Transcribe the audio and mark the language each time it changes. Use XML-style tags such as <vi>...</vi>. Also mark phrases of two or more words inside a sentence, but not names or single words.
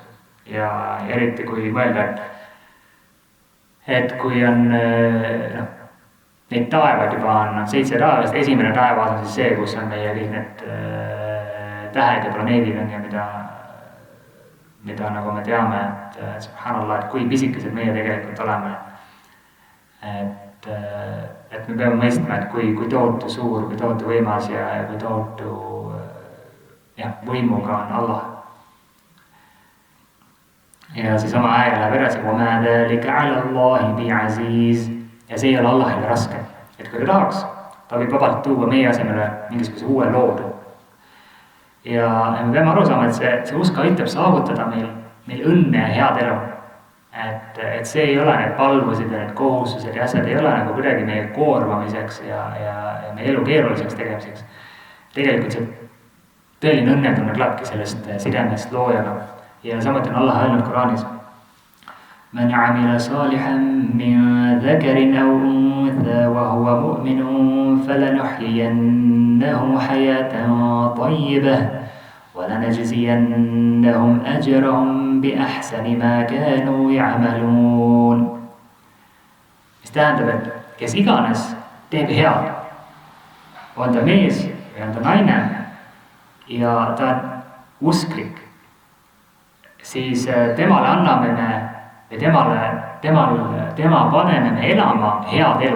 <et>Ja eriti kui mõelda, et kui on neid taevad juba on 7 taevast, esimene taevas on siis see, kus on meie kõik need tähed ja planeedid on ja mida nagu me teame, et subhanallah, et kui pisikesed meie tegelikult oleme. Et me peame mõistma, et kui tohutu suur, kui tohutu võimas ja kui tohutu võimuga on Allah. Ja siis oma aega läheb edasi,</et> <ar>وَمَا ذَلِكَ عَلَى اللَّهِ بِعَزِيزِ.</ar> <et>Ja see ei ole Allahile raske, et kui ta tahaks, ta võib vabalt tuua meie asemele mingisuguse uue loodu. Ja me peame aru saama, et see usk aitab saavutada meil õnne ja head elu. Et see ei ole need palvused ja need kohustused ja asjad ei ole nagu kuidagi meie koormamiseks ja meie elu keeruliseks tegemiseks. Tegelikult see tõeline õnnetunne klapki sellest sidemest loojaga. Ja samuti on Allah öelnud Quranis</et> <ar>من عمل صالحا من ذكر أو أنثى وهو مؤمن فلنحيينه حياة طيبة ولنجزينهم أجرهم بأحسن ما كانوا يعملون.</ar> <et>Mis tähendab, et kes iganes teeb head, on ta mees või on ta naine ja ta on usklik, siis temale anname me või tema paneme me elama head elu.</et>